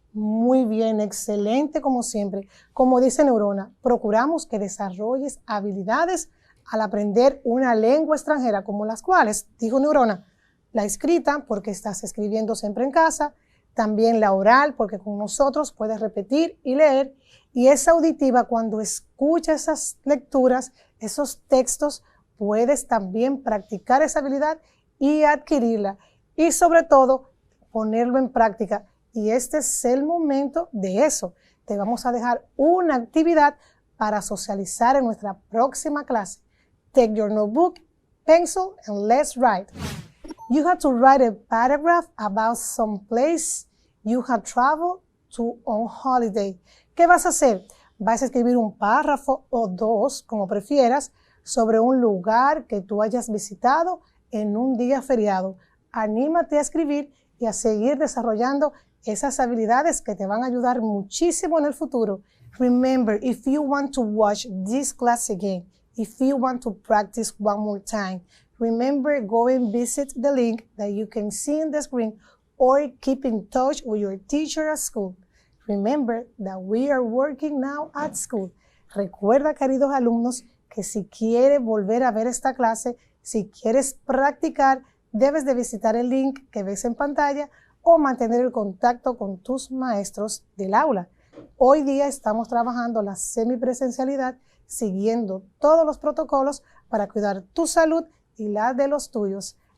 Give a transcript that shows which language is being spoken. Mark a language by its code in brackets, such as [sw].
[es] Muy bien, excelente como siempre. Como dice Neurona, procuramos que desarrolles habilidades al aprender una lengua extranjera, como las cuales, dijo Neurona, la escrita, porque estás escribiendo siempre en casa, también la oral, porque con nosotros puedes repetir y leer, y esa auditiva, cuando escuchas esas lecturas, esos textos, puedes también practicar esa habilidad y adquirirla, y sobre todo, ponerlo en práctica. Y este es el momento de eso. Te vamos a dejar una actividad para socializar en nuestra próxima clase. [en] Take your notebook, pencil, and let's write. You have to write a paragraph about some place you have traveled to on holiday. [es] ¿Qué vas a hacer? Vas a escribir un párrafo o 2, como prefieras, sobre un lugar que tú hayas visitado en un día feriado. Anímate a escribir y a seguir desarrollando esas habilidades que te van a ayudar muchísimo en el futuro. [en] Remember, if you want to watch this class again, if you want to practice one more time, remember, go and visit the link that you can see in the screen or keep in touch with your teacher at school. Remember that we are working now at school. [es] Recuerda, queridos alumnos, que si quieres volver a ver esta clase, si quieres practicar, debes de visitar el link que ves en pantalla o mantener el contacto con tus maestros del aula. Hoy día estamos trabajando la semipresencialidad, siguiendo todos los protocolos para cuidar tu salud y la de los tuyos.